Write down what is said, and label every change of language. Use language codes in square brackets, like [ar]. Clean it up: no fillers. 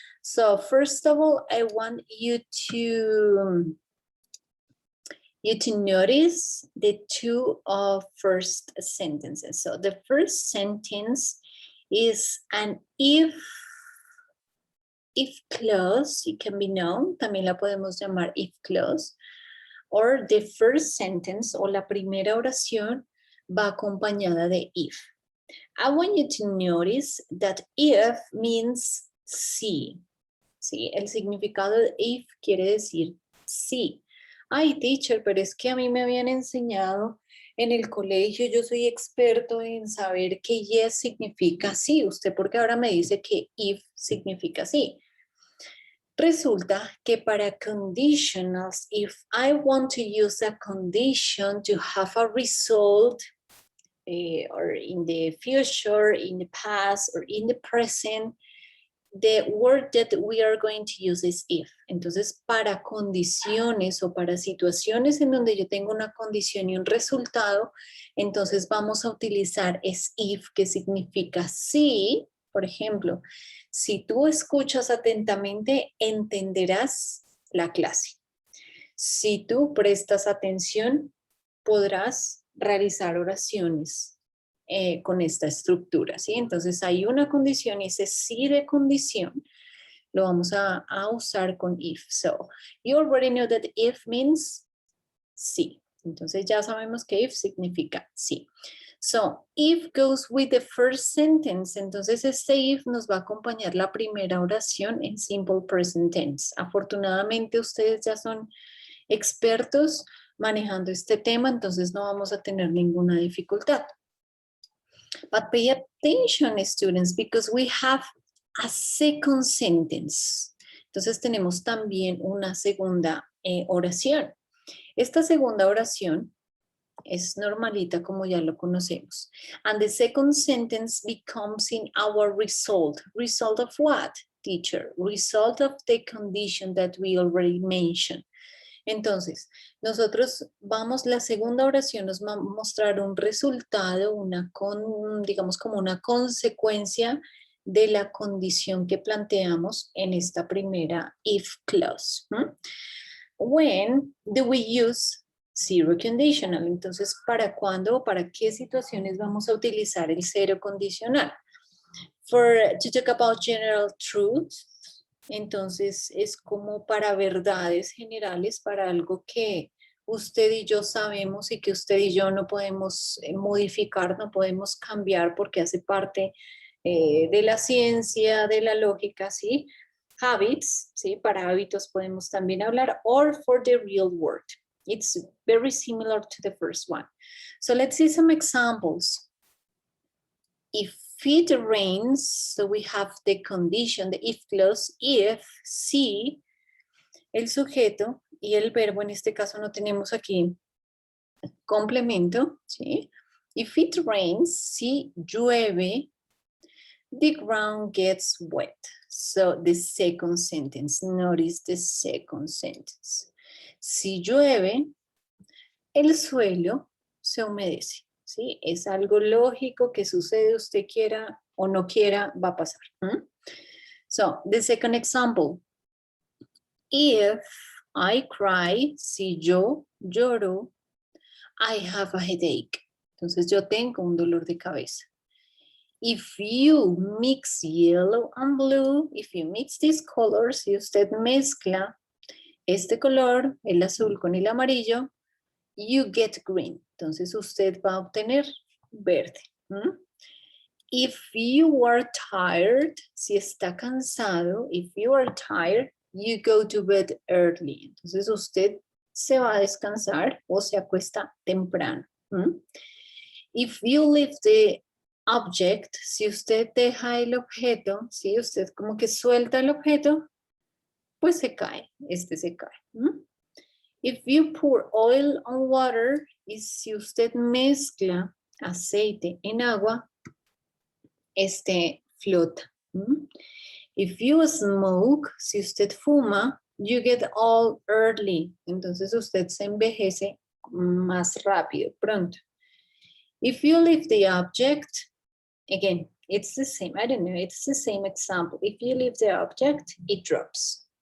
[en] So first of all, I want you to notice the two first sentences. So the first sentence is an if clause. It can be known, [es] también la podemos llamar if clause, [en] or the first sentence [es] o la primera oración va acompañada de if. [en] I want you to notice that if means sí. [es] ¿Sí? El significado de if quiere decir sí. Ay, teacher, pero es que a mí me habían enseñado en el colegio, yo soy experto en saber que yes significa sí. ¿Usted por qué ahora me dice que if significa sí? [en] Resulta que para conditionals, if I want to use a condition to have a result, or in the future, in the past, or in the present, the word that we are going to use is if. [es] Entonces, para condiciones o para situaciones en donde yo tengo una condición y un resultado, entonces vamos a utilizar es if, que significa sí. Por ejemplo, si tú escuchas atentamente, entenderás la clase. Si tú prestas atención, podrás realizar oraciones con esta estructura, ¿sí? Entonces hay una condición y ese sí de condición lo vamos a usar con if. [en] So, you already know that if means sí. [es] Entonces ya sabemos que if significa sí. [en] So, if goes with the first sentence. [es] Entonces este if nos va a acompañar la primera oración en simple present tense. Afortunadamente ustedes ya son expertos manejando este tema, entonces no vamos a tener ninguna dificultad. [en] But pay attention, students, because we have a second sentence. [es] Entonces tenemos también una segunda oración. Esta segunda oración es normalita como ya lo conocemos. [en] And the second sentence becomes in our result. Result of what, teacher? Result of the condition that we already mentioned. [es] Entonces, nosotros la segunda oración nos va a mostrar un resultado, digamos como una consecuencia de la condición que planteamos en esta primera if clause. [en] When do we use zero conditional? [es] Entonces, ¿para cuándo o para qué situaciones vamos a utilizar el cero condicional? [en] To talk about general truths. [es] Entonces es como para verdades generales, para algo que usted y yo sabemos y que usted y yo no podemos modificar, no podemos cambiar porque hace parte de la ciencia, de la lógica, ¿sí? Habits, ¿sí? Para hábitos podemos también hablar, [en] or for the real world. It's very similar to the first one. So let's see some examples. If it rains, so we have the condition, the if clause, if, [es] si, el sujeto y el verbo, en este caso no tenemos aquí complemento, ¿sí? [en] If it rains, [es] si llueve, [en] the ground gets wet. So the second sentence, notice the second sentence. [es] Si llueve, el suelo se humedece. ¿Sí? Es algo lógico que sucede, usted quiera o no quiera, va a pasar. [en] So, the second example. If I cry, [es] si yo lloro, [en] I have a headache. [es] Entonces yo tengo un dolor de cabeza. [en] If you mix yellow and blue, if you mix these colors, [es] si usted mezcla este color, el azul con el amarillo, [en] you get green. [es] Entonces usted va a obtener verde. [en] If you are tired, [es] si está cansado, [en] if you are tired, you go to bed early. [es] Entonces usted se va a descansar o se acuesta temprano. [en] If you leave the object, [es] si usted deja el objeto, si usted como que suelta el objeto, pues se cae, este se cae. [en] If you pour oil on water, [es] y si usted mezcla aceite en agua, este flota. [en] If you smoke, [es] si usted fuma, [en] you get old early. [es] Entonces usted se envejece más rápido, pronto. [en] If you leave the object, again, it's the same, I don't know, it's the same example. If you leave the object, it drops.